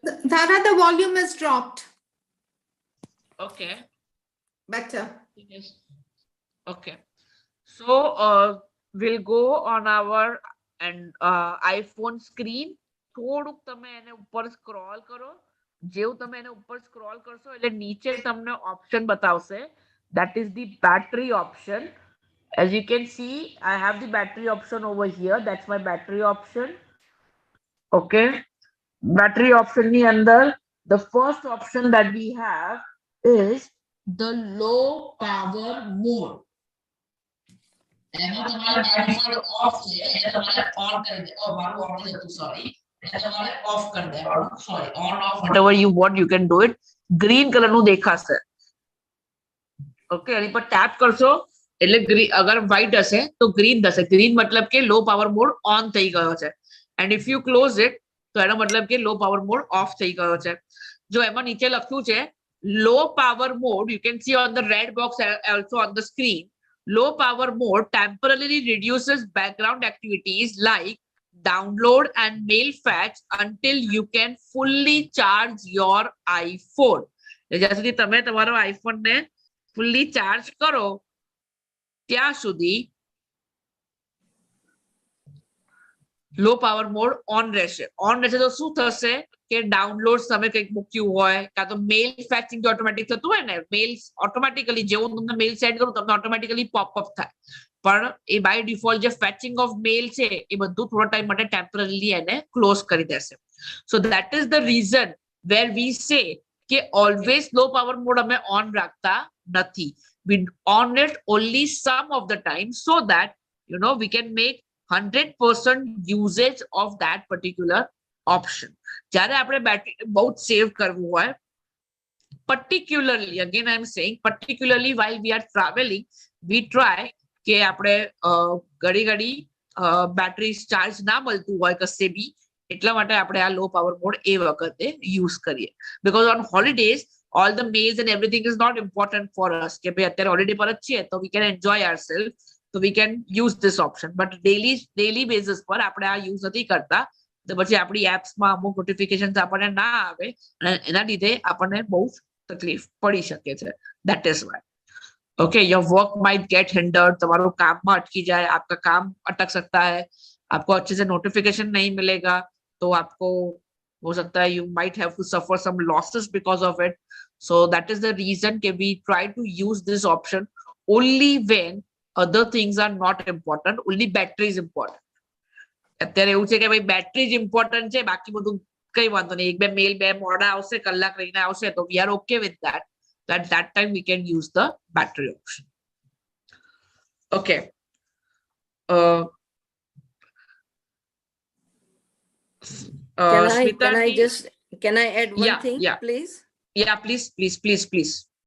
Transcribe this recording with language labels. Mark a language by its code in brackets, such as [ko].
[en] Dara, the volume has dropped. Okay. Better. Yes. Okay. So we'll go on our iPhone screen [gu] થોડુંક તમે એને ઉપર scroll કરો. જેવું તમે એને ઉપર સ્ક્રોલ કરશો એટલે નીચે તમને ઓપ્શન બતાવશે. [en] That is the battery option. As you can see, I have the battery option over here. That's my battery option. Okay. Battery option [gu] ની અંદર [en] the first option that we have is the low power mode. [gu] એમાં તમારે by default off છે એને તમારે on કરી દે. મારું on જ હતું, sorry. એને તમારે off કરી દેવાનું. [en] Sorry, on off whatever you want you can do it. Green color [gu] નું દેખાશે. Okay, એની પર tap કરશો એટલે ગ્રીન, અગર white હશે તો green થશે. [en] Green મતલબ કે low power mode on થઈ ગયો છે. And if you close it [gu] તો એનો મતલબ કે [en] low power mode off થઈ ગયો છે. [gu] જો એમાં નીચે લખ્યું છે low power mode, [en] you can see on the red box also on the screen. Low power mode temporarily reduces background activities like download and mail fetch until you can fully charge your iPhone. [gu] જ્યાં સુધી તમે તમારો iPhone ને fully charge કરો ત્યાં સુધી low power mode on રહેશે. On રહેશે તો શું થશે કે ડાઉનલોડ તમે કંઈક મૂક્યું હોય કાં તો મેલ ફેચિંગ જો ઓટોમેટિક થતું હોય ને, મેલ્સ ઓટોમેટિકલી જેવું તમને મેલ સેન્ડ કરું તમને ઓટોમેટિકલી પોપઅપ થાય, પણ એ બાય ડિફોલ્ટ જે ફેચિંગ ઓફ મેલ છે એ બધું થોડા ટાઈમ માટે ટેમ્પરરીલી એને ક્લોઝ કરી દેશે. [en] so that is the reason where we say કે always low power mode [gu] અમે ઓન રાખતા નથી. [en] We on it only some of the time so that we can make 100% usage of that particular option. [gu] જ્યારે આપણે બેટરી બહુ સેવ કરવું હોય, [en] particularly again I am saying particularly while we are traveling, [gu] we try કે આપણે ઘડી ઘડી battery charge ના મળતું હોય કશે બી, એટલા માટે આપણે આ લો પાવર મોડ એ વખતે યુઝ કરીએ. [en] Because on holidays all the mails and everything is not important for us [gu] કે ભાઈ અત્યારે હોલિડે પર જ છીએ તો [en] we can enjoy ourselves, so we can use this option. [gu] But daily basis પર આપણે આ યુઝ નથી કરતા તો પછી આપણી એપ્સમાં અમુક નોટિફિકેશન્સ આપણને ના આવે અને એના લીધે આપણને બહુ તકલીફ પડી શકે છે. [en] That is why. Okay, your work might get hindered. [gu] તમારું કામમાં અટકી જાય, [hi] आपका काम अटक सकता है, आपको अच्छे से नोटिफिकेशन नहीं मिलेगा तो आपको हो सकता है [en] you might have to suffer some losses because of it. So that is the reason that we try to use this option only when other things are not important, only battery is important. [gu] અત્યારે એવું છે કે ભાઈ battery જ important છે, બાકી બધું કઈ વાંધો નહીં. એક બે મેલ બે મોડા આવશે, કલાક રહીને આવશે તો [en] we are okay with that. At that time we can use the battery option. Okay. Can I add one thing, please? Yeah, please.